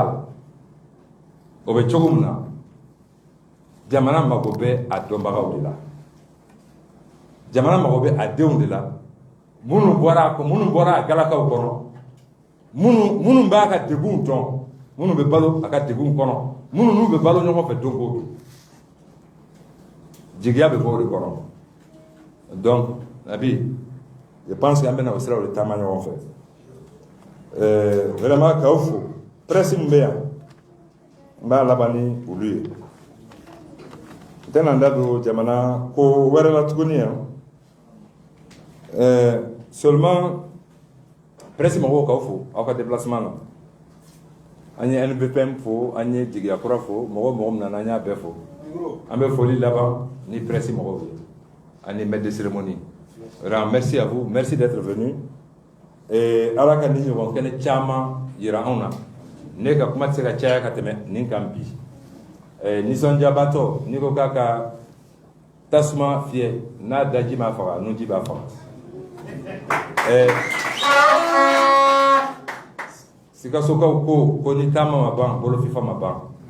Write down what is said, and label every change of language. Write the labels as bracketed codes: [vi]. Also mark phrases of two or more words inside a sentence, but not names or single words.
[bm] la o bɛ cogo min na jamana mago bɛ a dɔnbagaw de la jamana mago bɛ a denw de la minnu bɔra a galakaw kɔnɔ minnu b'a ka degun dɔn minnu bɛ balo a ka degun kɔnɔ minnu n'u bɛ balo ɲɔgɔn fɛ don o don jigiya bɛ bɔ o de kɔnɔ donc Nabi [fr] je pense [bm] qu'an bɛna o siraw de taama ɲɔgɔn fɛ vraiment k'aw fo presse min bɛ yan n b'a laban ni olu ye n tɛna n da don jamana ko wɛrɛ la tuguni yan seulement presse mɔgɔw k'aw fo aw ka déplacement na an ye NBPM fo an ye jigiya kura fo mɔgɔ min nana an y'a bɛɛ fo an bɛ foli laban ni presse mɔgɔw ye ani [fr] maître de cérémonie merci à vous merci d'être venu et [bm] ala ka ni ɲɔgɔn kɛnɛ caman yira anw na ne ka kuma tɛ se ka caya ka tɛmɛ nin kan bi nisɔndiyabatɔ n'i ko k'a ka tasuma fiyɛ n'a daji m'a faga nunji b'a faga Sikasokaw ko ni taama ma ban bolo fifa ma ban